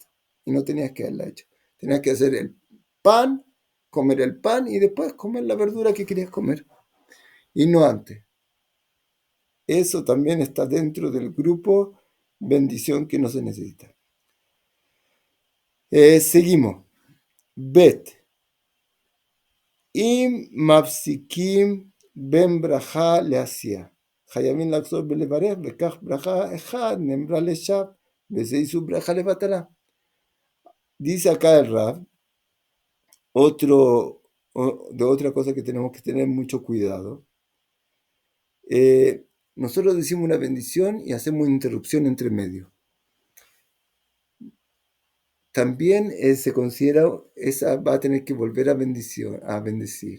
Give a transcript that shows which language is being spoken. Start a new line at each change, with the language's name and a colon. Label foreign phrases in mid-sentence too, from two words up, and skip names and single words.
Spanish: Y no tenías que haberla hecho. Tenías que hacer el pan, comer el pan y después comer la verdura que querías comer. Y no antes. Eso también está dentro del grupo bendición que no se necesita. Seguimos. Bet.
Hebrew: אם מפסיקים בין ברכה לעשייה. חייבים לחזור ולברך, וכך ברכה אחד נאמרה לשווא, וזה איסור ברכה לבטלה.
Spanish: Dice acá el Rab, de otra cosa que tenemos que tener mucho cuidado. Nosotros decimos una bendición y hacemos una interrupción entre medio. También se considera, esa va a tener que volver a bendecir.